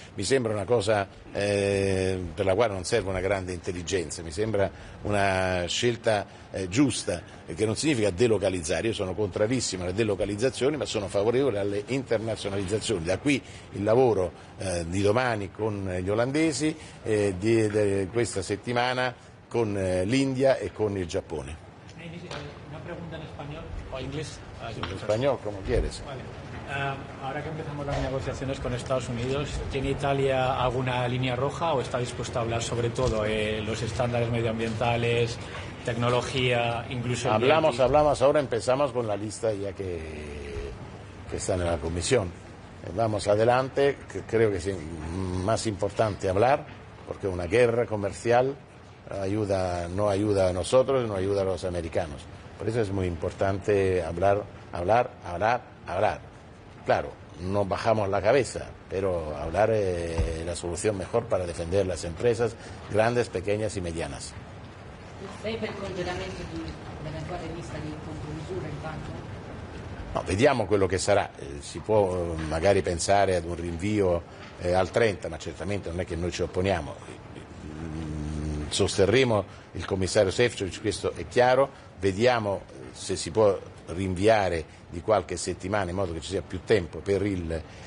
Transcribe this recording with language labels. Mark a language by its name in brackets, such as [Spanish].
[Italian] Mi sembra una cosa per la quale non serve una grande intelligenza, mi sembra una scelta giusta, che non significa delocalizzare. Io sono contrarissimo alle delocalizzazioni, ma sono favorevole alle internazionalizzazioni. Da qui il lavoro di domani con gli olandesi, di questa settimana con l'India e con il Giappone. [Spanish] Una pregunta en español o inglés. En español, como quieres. Vale. Ahora que empezamos las negociaciones con Estados Unidos, ¿tiene Italia alguna línea roja o está dispuesta a hablar sobre todo los estándares medioambientales, tecnología, incluso... Hablamos, ahora empezamos con la lista ya que está en la comisión. Vamos adelante, que creo que es más importante hablar, porque una guerra comercial no ayuda a nosotros, no ayuda a los americanos. Por eso es muy importante hablar. Claro, no bajamos la cabeza, pero hablar es la solución mejor para defender las empresas grandes, pequeñas y medianas. [Italian] Lei per il congelamento dell'eventuale lista di contromisure intanto? No, vediamo quello che sarà, si può magari pensare ad un rinvio al 30, ma certamente non è che noi ci opponiamo. Sosterremo il commissario Šefčovič, questo è chiaro, vediamo se si può rinviare di qualche settimana in modo che ci sia più tempo per il